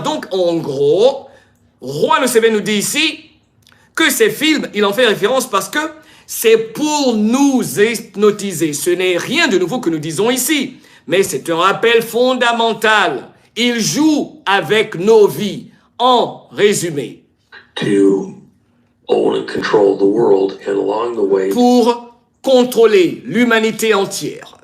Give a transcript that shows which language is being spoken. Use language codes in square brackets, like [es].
[fr] Donc, en gros, Juan Oseven nous dit ici que ces films, il en fait référence parce que c'est pour nous hypnotiser. Ce n'est rien de nouveau que nous disons ici, mais c'est un rappel fondamental. Il joue avec nos vies. En résumé. [en] To own and control the world, and along the way, [fr] pour contrôler l'humanité entière.